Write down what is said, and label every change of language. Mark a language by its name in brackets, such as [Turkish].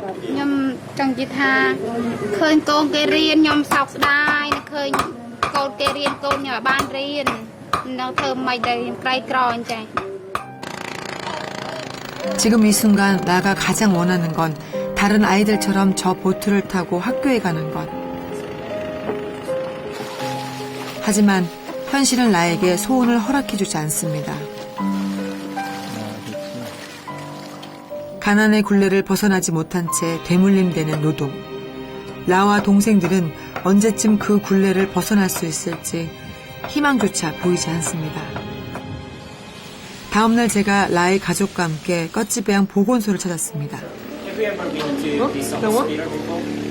[Khmer] ខ្ញុំចង់និយាយថាឃើញកូនគេរៀនខ្ញុំសោកស្ដាយឃើញកូនគេរៀនកូនខ្ញុំឲ្យបានរៀននៅធ្វើមិនដែរក្រៃក្រអញ្ចឹង [Korean] 지금 이 순간 나가 가장 원하는 건 다른 아이들처럼 저 보트를 타고 학교에 가는 것. 하지만 현실은 나에게 소원을 허락해주지 않습니다. 가난의 굴레를 벗어나지 못한 채 되물림되는 노동. 나와 동생들은 언제쯤 그 굴레를 벗어날 수 있을지 희망조차 보이지 않습니다. 다음날 제가 라의 가족과 함께 꺼찌배양 보건소를 찾았습니다. [English] Have you ever been to this hospital before?